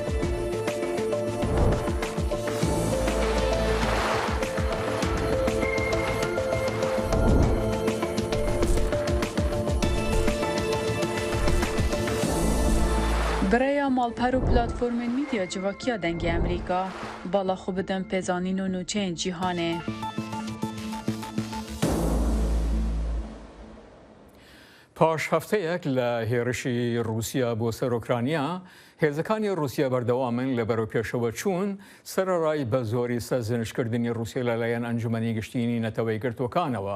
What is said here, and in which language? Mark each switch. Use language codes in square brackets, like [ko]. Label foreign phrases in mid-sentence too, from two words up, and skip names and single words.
[ckb] برای مالپەر و [ku] پلاتفۆرمên میدیا civakîya dengê Amerîka bala xwe bidin pêzanîn û nûçeyên cîhanê. [ckb] پاش هەفتەیەک لە هێرشی رووسیا بۆ سەر ئۆکرانیا هێزەکانی رووسیا بەردەوامن لە بەرەوپێشەوە چوون سەرەڕای بە زۆری سەرزنشکردنی رووسیا لەلایەن ئەنجومەنی گشتینی نەتەوەی گرتوەکانەوە.